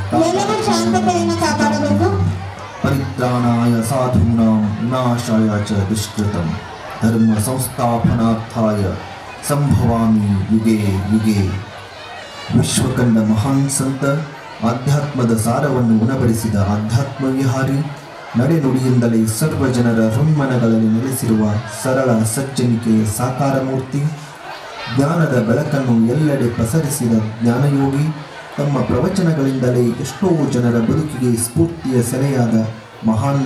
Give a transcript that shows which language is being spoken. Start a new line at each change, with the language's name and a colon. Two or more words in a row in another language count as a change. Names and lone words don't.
Kannada: ಎಲ್ಲವೂ ಶಾಂತತೆಯನ್ನು ಕಾಪಾಡಬೇಕು.
Sanskrit: ಪರಿತ್ರಾಣಾಯ ಸಾಧೂನಾಂ ವಿನಾಶಾಯ ಚ ದುಷ್ಕೃತಂ ಧರ್ಮ ಸಂಸ್ಥಾಪನಾರ್ಥಾಯ ಸಂಭವಾಮಿ ಯುಗೆ ಯುಗೆ.
Kannada: ವಿಶ್ವಕಂಡ ಮಹಾನ್ ಸಂತ, ಆಧ್ಯಾತ್ಮದ ಸಾರವನ್ನು ಉಣಬಡಿಸಿದ ಆಧ್ಯಾತ್ಮ ವಿಹಾರಿ, ನಡೆನುಡಿಯಿಂದಲೇ ಸರ್ವ ಜನರ ಹೃನ್ಮನಗಳಲ್ಲಿ ನೆಲೆಸಿರುವ ಸರಳ ಸಜ್ಜನಿಕೆಯ ಸಾಕಾರ ಮೂರ್ತಿ, ಜ್ಞಾನದ ಬೆಳಕನ್ನು ಎಲ್ಲೆಡೆ ಪಸರಿಸಿದ ಜ್ಞಾನಯೋಗಿ, ತಮ್ಮ ಪ್ರವಚನಗಳಿಂದಲೇ ಎಷ್ಟೋ ಜನರ ಬದುಕಿಗೆ ಸ್ಫೂರ್ತಿಯ ಸೆಲೆಯಾದ ಮಹಾನ್